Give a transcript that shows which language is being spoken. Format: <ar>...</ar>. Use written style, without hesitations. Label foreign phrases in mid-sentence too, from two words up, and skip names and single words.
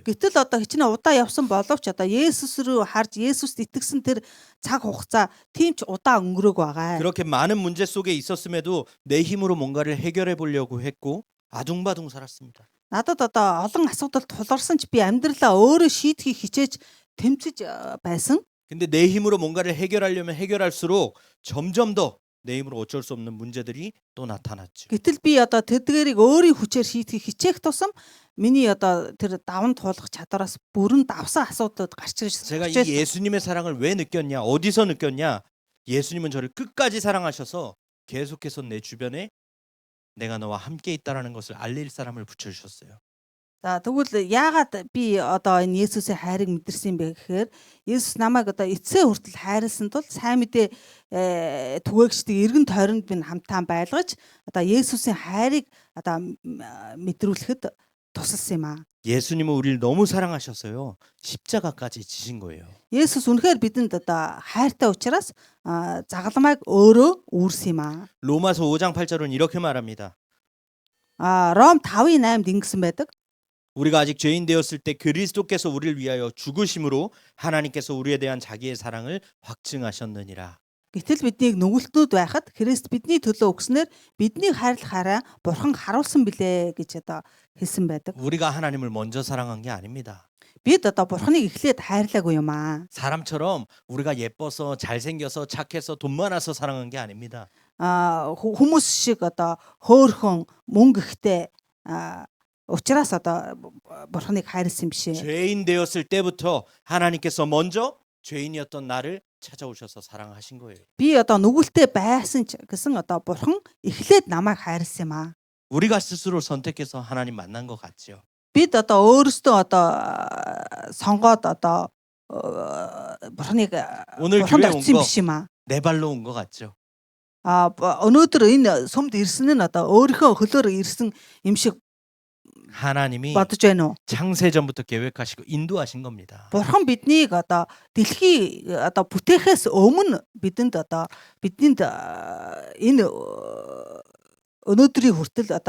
<mn>Гэтэл одоо хичнээн удаа явсан боловч одоо Есүс рүү харж Есүст итгэсэн тэр цаг хугацаа тийм ч удаа өнгөрөөг байгаа.</mn> <ko>그렇게 많은 문제 속에 있었음에도 내 힘으로 뭔가를 해결해 보려고 했고 아둥바둥 살았습니다.</ko> <mn>Надад одоо олон асуудал тулгарсан ч би амьдралаа өөрөө шийдэхийг хичээж тэмцэж байсан.</mn> <ko>근데 내 힘으로 뭔가를 해결하려면 해결할수록 점점 더 내 힘으로 어쩔 수 없는 문제들이 또 나타났죠.</ko> <mn>Гэтэл би одоо тэдгэрийг өөрийн хүчээр шийдэхийг хичээх тусам миний одоо тэр даван туулах чадвараас бүрэн давсан асуудлууд гарч ирж</mn> <ko>제가 이 예수님의 사랑을 왜 느꼈냐? 어디서 느꼈냐? 예수님은 저를 끝까지 사랑하셔서 계속해서 내 주변에 내가 너와 함께 있다라는 것을 알릴 사람을 붙여 주셨어요.</ko> <mn>За тэгвэл яагаад би одоо энэ Есүсийн хайрыг мэдэрсэн бэ гэхээр Есүс намайг одоо эцсээ хүртэл хайрлсан тул сайн мэдээ түгээгчдийг эргэн тойронд би хамтаан байлгаж одоо Есүсийн хайрыг одоо мэдрүүлэхэд тусалсан юм аа.</mn> <ko>예수님은 우리를 너무 사랑하셔서요. 십자가까지 지신 거예요.</ko> <mn>Есүс үнэхээр бидэнд одоо хайртай учраас загалмайг өөрөө үүрсэн юм аа.</mn> <ko>로마서 5장 8절은 이렇게 말합니다.</ko> <mn>Ром 5:8-д ингэсэн байдаг.</mn> <ko>우리가 아직 죄인 되었을 때 그리스도께서 우리를 위하여 죽으심으로 하나님께서 우리에 대한 자기의 사랑을 확증하셨느니라.</ko> <mn>Гэтэл биднийг нүгэлтнүүд байхад Христ бидний төлөө өгснээр биднийг хайрлахаараа Бурхан харуулсан билээ гэж одоо хэлсэн байдаг.</mn> <ko>우리가 하나님을 먼저 사랑한 게 아닙니다.</ko> <mn>Бид одоо Бурханыг эхлээд хайрлаагүй юм аа.</mn> <ko>사람처럼 우리가 예뻐서 잘생겨서 착해서 돈 많아서 사랑한 게 아닙니다.</ko> <mn>Хүмүүс шиг одоо хөөрхөн мөнгө ихтэй учраас одоо Бурханыг хайрлсан биш ээ.</mn> <ko>죄인 되었을 때부터 하나님께서 먼저 죄인이었던 나를 찾아오셔서 사랑하신 거예요.</ko> <mn>Би одоо нүгэлтэй байсан ч гэсэн одоо Бурхан эхлээд намайг хайрлсан юм аа.</mn> <ko>우리가 스스로 선택해서 하나님 만난 것 같죠.</ko> <mn>Бид одоо өөрсдөө одоо сонгоод одоо Бурханыг</mn> <ko>오늘</ko> <mn>Бурханд</mn> <ko>교회 온</ko> <mn>очсон</mn> <ko>거</ko> <mn>биш юм аа.</mn> <ko>내 발로 온 것 같죠.</ko> <mn>Өнөөдөр энэ сүмд ирсэн нь одоо өөрийнхөө хөлөөр ирсэн юм шиг</mn> <ko>하나님이</ko> <mn>бодож байна уу?</mn> <ko>창세전부터 계획하시고 인도하신 겁니다.</ko> <mn>Бурхан биднийг одоо дэлхий одоо бүтээхээс өмнө бидэнд энэ өнөөдрийн хүртэл одоо</mn>